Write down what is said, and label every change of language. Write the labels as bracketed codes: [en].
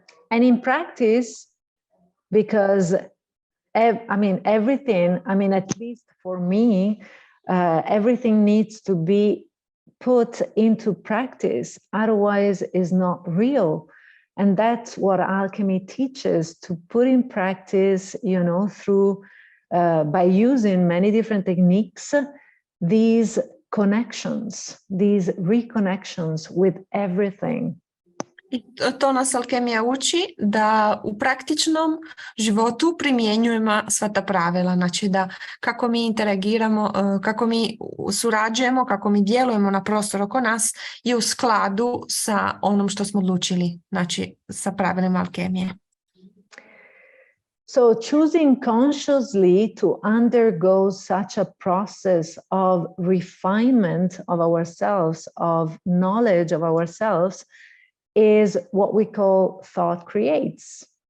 [en] And in practice, because everything, at least for me, everything needs to be put into practice, otherwise is not real. And that's what alchemy teaches, to put in practice, through by using many different techniques, these connections, these reconnections with everything. [hr] I to nas alkemija uči da u praktičnom životu primjenjujemo sva ta pravila, znači da kako mi interagiramo, kako mi surađujemo, kako mi djelujemo na prostor oko nas je u skladu sa onom što smo odlučili, znači sa pravilima alkemije. [en] So choosing consciously to undergo such a process of refinement of ourselves, of knowledge of ourselves, is what we call thought creates.